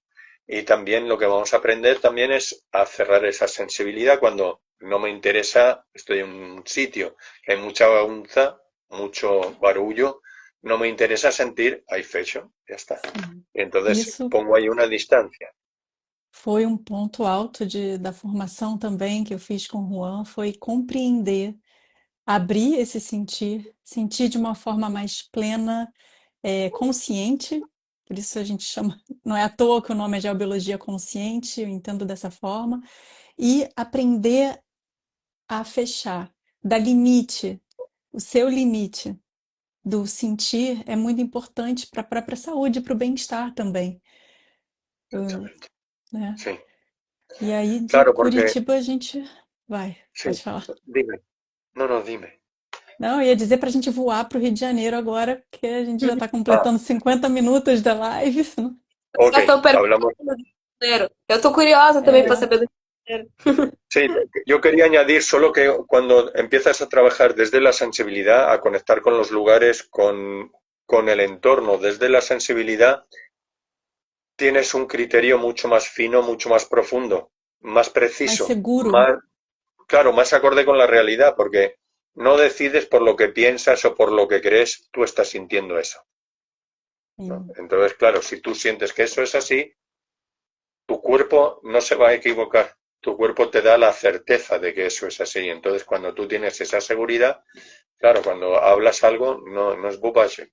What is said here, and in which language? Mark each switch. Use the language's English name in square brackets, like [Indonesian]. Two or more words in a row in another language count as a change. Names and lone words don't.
[Spanish] Y también lo que vamos a aprender también es a cerrar esa sensibilidad cuando no me interesa, estoy en un sitio que hay mucha bagunza, mucho barullo, no me interesa sentir, hay fecho, ya está. [Portuguese] Sim. [Spanish] Entonces [Portuguese] Isso [Spanish] pongo ahí una distancia. [Portuguese] foi um ponto alto da formação também que eu fiz com o Juan, foi compreender, abrir esse sentir, sentir de uma forma mais plena, consciente, por isso a gente chama, não é à toa que o nome é geobiologia consciente, eu entendo dessa forma, e aprender a fechar, dar limite, o seu limite do sentir é muito importante para a própria saúde, para o bem-estar também, [Spanish] Exactamente. [Portuguese] né? [Spanish] Sí, [Portuguese] E aí de [Spanish] claro, porque [Portuguese] Curitiba a gente vai, [Spanish] sí, [Portuguese] pode falar. [Spanish] dime, no, dime. [Portuguese] Não, eu ia dizer para a gente voar para o Rio de Janeiro agora, porque a gente já está Ah, completando 50 minutos da live. Senão- [Spanish] ok, [Portuguese] Já estão perguntando [Spanish] hablamos. [Portuguese] do Rio de Janeiro. Eu tô curiosa também para É, saber do Rio de Janeiro. [Spanish] Sí, yo quería añadir solo que cuando empiezas a trabajar desde la sensibilidad, a conectar con los lugares, con el entorno, desde la sensibilidad, tienes un criterio mucho más fino, mucho más profundo, más [Portuguese] mais [Spanish] preciso, seguro. más, claro, más acorde con la realidad, porque no decides por lo que piensas o por lo que crees, tú estás sintiendo eso, ¿no? [Portuguese] Sim, [Spanish] Entonces, claro, si tú sientes que eso es así, tu cuerpo no se va a equivocar. Tu cuerpo te da la certeza de que eso es así. Entonces, cuando tú tienes esa seguridad, claro, cuando hablas algo, no es bobaje.